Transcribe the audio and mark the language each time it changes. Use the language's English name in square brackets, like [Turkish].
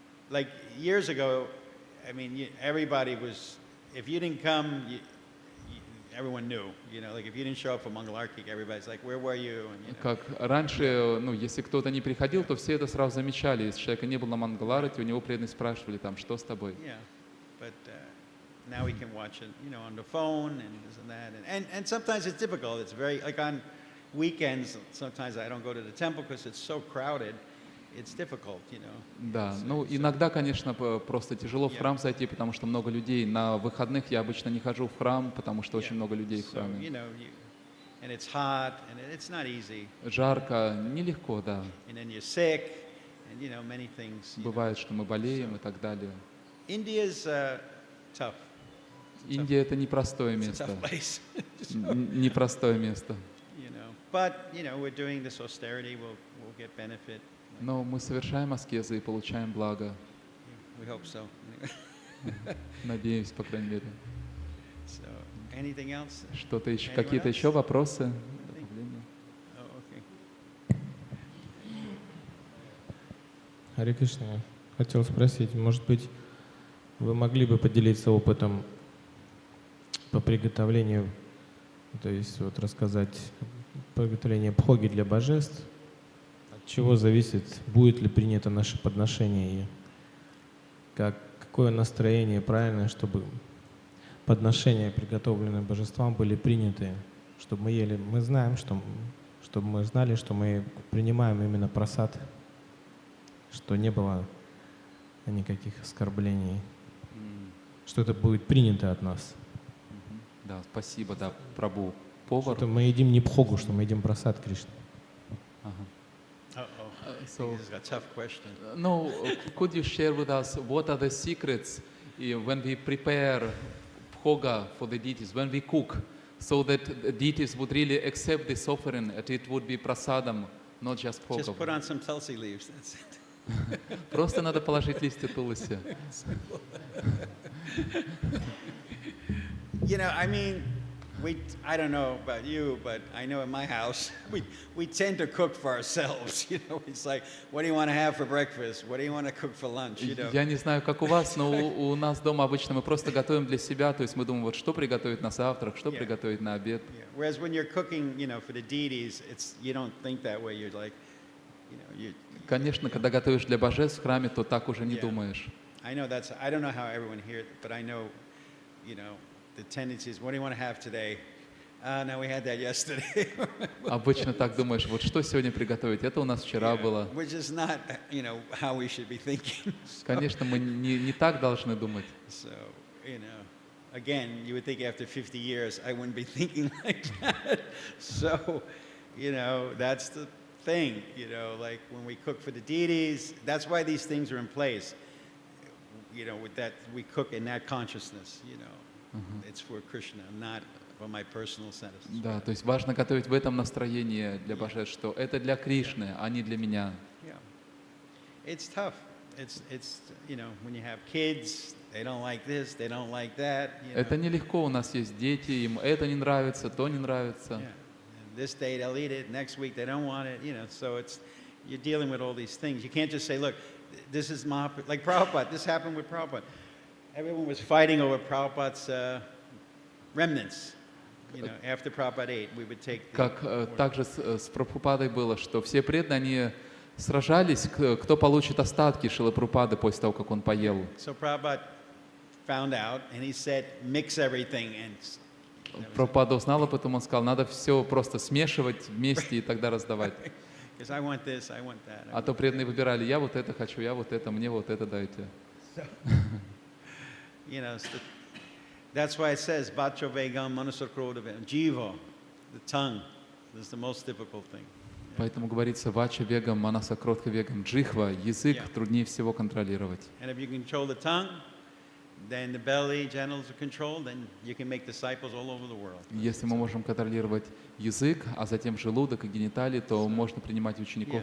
[English] Like years ago, I mean, everybody was, if you didn't come, everyone knew. Like if you didn't show up for Mangalartik, everybody's like, where were you? And, [Russian] Как раньше, если кто-то не приходил, то все это сразу замечали. Если человека не было на Мангаларате, у него преданные спрашивали там, что с тобой. [English] Yeah, but now we can watch it, on the phone and this and that. And sometimes it's difficult. It's very, like on weekends, sometimes I don't go to the temple because it's so crowded. It's difficult, [Russian] Да, иногда, конечно, просто тяжело в храм зайти, потому что много людей. На выходных я обычно не хожу в храм, потому что очень много людей в храме. [English] And it's hot, and it's not easy. [Russian] Жарко, нелегко, да. [English] And then you're sick, and many things. [Russian] Бывает, что мы болеем и так далее. [English] India's tough. [Russian] Индия — это непростое [English] It's a [Russian] место. [English] tough place. [Russian] Непростое место. [English] But we're doing this austerity. We'll get benefit. [Russian] Но мы совершаем аскезы и получаем благо. [English] We hope so. [Russian] Надеюсь, по крайней мере. [English] So, anything else? [Russian] Что-то еще, [English] Anyone [Russian] какие-то [English] else? [Russian] еще вопросы? [English] Oh, okay. [Russian] Харе Кришна, я хотел спросить, может быть, вы могли бы поделиться опытом по приготовлению, то есть вот рассказать приготовление бхоги для божеств, от чего зависит, будет ли принято наше подношение и какое настроение правильное, чтобы подношения, приготовленные божествам, были приняты, чтобы мы ели. Мы знаем, чтобы мы знали, что мы принимаем именно прасад, что не было никаких оскорблений, что это будет принято от нас. Да, спасибо, да, Прабху. Повар. Что мы едим не бхогу, что мы едим прасад Кришны. [English] So, This is a tough question. no, could you share with us what are the secrets when we prepare bhoga for the deities, when we cook, so that the deities would really accept this offering, that it would be prasadam, not just bhoga? Just put on some tulsi leaves. That's it. [Russian] Просто надо положить листья туласи. [English] I mean, I don't know about you, but I know in my house, we tend to cook for ourselves. It's like, what do you want to have for breakfast? What do you want to cook for lunch? [Russian] Я не знаю, как у вас, но у нас дома обычно мы просто готовим для себя, то есть мы думаем, вот что приготовить на завтрак, что приготовить на обед. [English] Yeah. Whereas when you're cooking, for the deities, you don't think that way. You're like, [Russian] Конечно, когда готовишь для божеств в храме, то так уже не думаешь. [English] I don't know how everyone here, but I know, the tendency is, what do you want to have today? No, we had that yesterday. [Russian] Обычно так думаешь, вот что сегодня приготовить, это у нас вчера было. [English] Which is not, how we should be thinking. [Russian] Конечно, мы не так должны думать. [English] So, again, you would think after 50 years, I wouldn't be thinking like that. So, that's the thing, like when we cook for the deities, that's why these things are in place. With that, we cook in that consciousness, It's for Krishna, not for my personal satisfaction. [Russian] Да, то есть важно готовить в этом настроении для божеств, что это для Кришны, а не для меня. [English] Yeah. It's tough. It's when you have kids, they don't like this, they don't like that. [Russian] Это нелегко, у нас есть дети, им это не нравится, то не нравится. [English] And this day they'll eat it, next week they don't want it, so you're dealing with all these things. You can't just say, look, this is Mahaprabhu, like Prabhupada, this happened with Prabhupada. Everyone was fighting over Prabhupada's remnants. After Prabhupada ate, we would take [Russian] Как также с Прабхупадой было, что все преданные, они сражались, кто получит остатки Шрилы Прабхупады после того, как он поел. [English] So Prabhupada found out, and he said, mix everything. [Russian] Прабхупада узнал, а потом он сказал, надо все просто смешивать вместе и тогда раздавать. [English] Because I want this, I want that. [Russian] А то преданные выбирали, я вот это хочу, я вот это, мне вот это дайте. [English] That's why it says, [Sanskrit] Bacho Vegam Manusakrodavem, [English] Jiva, the tongue, is the most difficult thing. [Russian] Поэтому говорится [Sanskrit] вача вегам, манаса кротха вегам, джихва, [Russian] язык [English] Yeah. [Russian] труднее всего контролировать. [English] And if you control the tongue, then the belly, genitals are controlled, then you can make disciples all over the world. [Russian] Если мы можем контролировать язык, а затем желудок и гениталии, то можно принимать учеников